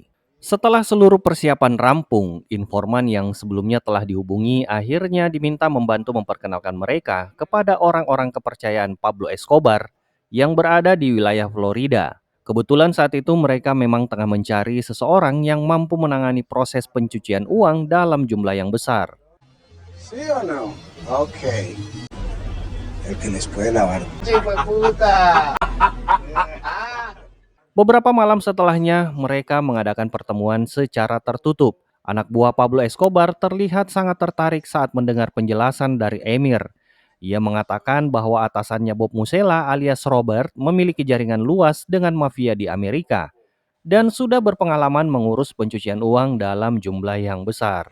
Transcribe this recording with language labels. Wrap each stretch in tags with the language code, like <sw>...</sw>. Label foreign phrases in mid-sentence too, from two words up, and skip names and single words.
<id>Setelah seluruh persiapan rampung, informan yang sebelumnya telah dihubungi akhirnya diminta membantu memperkenalkan mereka kepada orang-orang kepercayaan Pablo Escobar yang berada di wilayah Florida. Kebetulan saat itu mereka memang tengah mencari seseorang yang mampu menangani proses pencucian uang dalam jumlah yang besar.</id> <es>¿Sí o no? Ok. El que les puede lavar. ¡Hijo de puta!</es> <id>Beberapa malam setelahnya, mereka mengadakan pertemuan secara tertutup. Anak buah Pablo Escobar terlihat sangat tertarik saat mendengar penjelasan dari Emir. Ia mengatakan bahwa atasannya Bob Musella alias Robert memiliki jaringan luas dengan mafia di Amerika dan sudah berpengalaman mengurus pencucian uang dalam jumlah yang besar.</id>